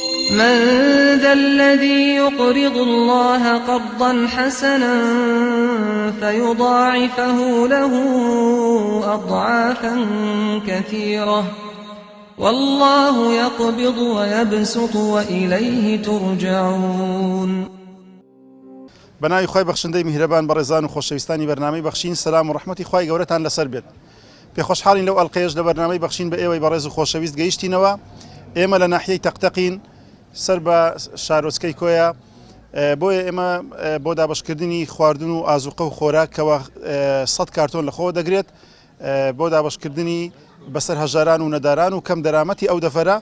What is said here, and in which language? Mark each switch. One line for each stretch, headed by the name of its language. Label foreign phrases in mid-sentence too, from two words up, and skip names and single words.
Arabic: من ذا الذي يقرض الله قرضا حسنا فيضاعفه له أضعافا كثيرة والله يقبض ويبسط وإليه ترجعون.
Central Kurdish: بەناوی خۆی بەخشندەی میهرەبان بەڕێزان و خۆشەویستانی بەرنامەی بەخشین سەلام و ڕەحمەتی خوای گەورەتان لەسەر بێت. پێخۆشحاڵین لەو ئەڵقەیەش لە بەرنامەی بەخشین بە ئێوەی بەڕێز و خۆشەویست گەیشتینەوە. ئێمە لە ناحیەی تەقتەقین سەر بە شارۆچکەی کۆیە، بۆیە ئێمە بۆ دابەشکردنی خواردن و ئازوقە و خۆراکەوە 100 کارتۆن لەخۆ دەگرێت بۆ دابەشکردنی بەسەر هەژاران و نەداران و کەم دەرامەتی ئەو دەفەرە.